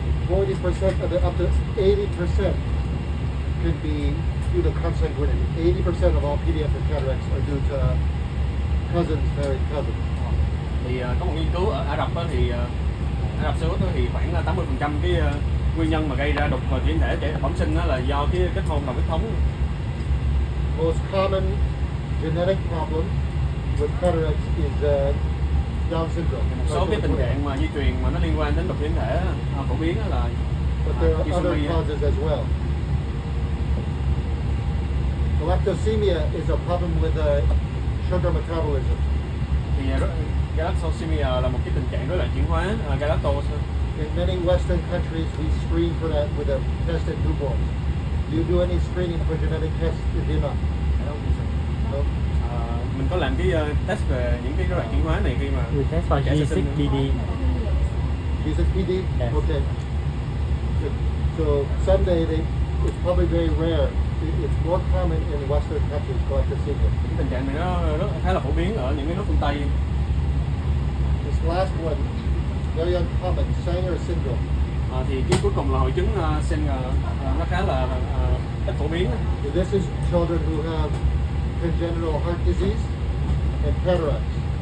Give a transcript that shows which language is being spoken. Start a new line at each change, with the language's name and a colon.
English: 40% up to 80% can be due to consanguinity. 80% of all pediatric cataracts are due to cousins married cousins.
Vietnamese: Thì có một nghiên cứu ở Ả Rập đó, thì Ả Rập Xê Út thì khoảng 80% cái nguyên nhân mà gây ra đục thủy tinh thể trẻ bẩm sinh đó là do cái kết hôn đồng huyết thống.
English: Most common genetic problem with cataracts is Down syndrome.
Vietnamese: Một số cái tình trạng mà di truyền mà nó liên quan đến đục thủy tinh thể phổ biến đó là
English: But there are other causes as well. Galactosemia is a problem with sugar metabolism.
Vietnamese: Thì galactosemia là một cái tình trạng rối loạn chuyển hóa galactose.
English: In many Western countries, we screen for that with a test at newborns. Do you do any screening for genetic tests in Vietnam? No.
Vietnamese: Mình có làm cái test về những cái rối loạn chuyển hóa này khi mà
English: We test for
Vietnamese: trẻ sơ sinh.
English: G6PD. G6PD? Yes. Okay. So someday it's probably very rare. It's more common in Western countries, galactosemia.
Vietnamese: Cái tình trạng này nó rất khá là phổ biến ở những cái nước phương Tây.
English: This last one, very uncommon, Sanger syndrome.
Vietnamese: Thì cái cuối cùng là hội chứng Sanger, nó khá là ít phổ biến.
English: This is children who have congenital heart disease and cataracts.